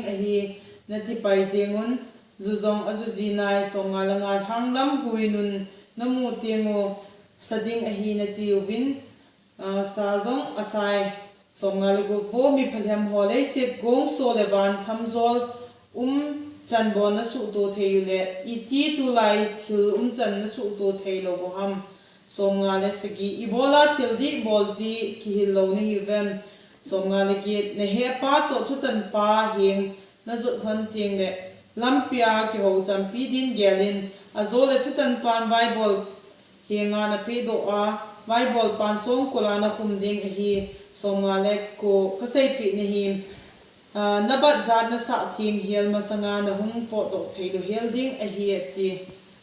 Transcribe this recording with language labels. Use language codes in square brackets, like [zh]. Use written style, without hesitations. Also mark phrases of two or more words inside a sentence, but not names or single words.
[ctd] a hi nati pai jengun zuzong azuji nai som nga la nga thanglam huinun namu te ngo sading a hi nati ubin sa zong asai som nga le go bo mi phalem hole set gong so lewan thamzol chan bon na su to theyule iti tu lai thil chan na su to theylo bo ham som nga le sagi ibola thildi bolzi ki hillo ni hivem som nga le ki ne he pa to thutan pa hing na zut han ting le lampia ki ho champi din gelin azole thutan pan bible hinga na pe do a bible pan song kolana khum ding hi som nga le ko kasai pi ni hi nabat zat na sa thing hial masanga na hung po to theilu hel ding a hi ti